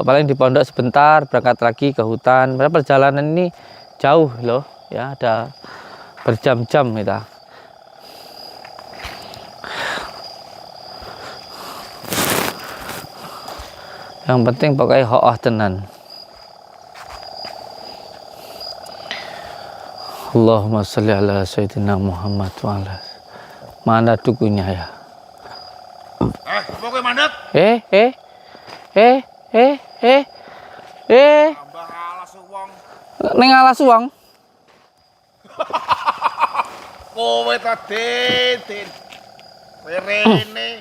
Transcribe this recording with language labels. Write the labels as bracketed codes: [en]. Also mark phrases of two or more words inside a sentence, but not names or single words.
[id] Paling di pondok sebentar, berangkat lagi ke hutan. Padahal perjalanan ini jauh loh, ya, ada berjam-jam kita. Yang penting pokoknya tenan. [ar] اللهم صل على سيدنا محمد وعلى. [id] Mana dukunya ya? [jv] Pokoknya mandek. Tambah alas uang. Ning alas uang. Kowe tadi, Rene.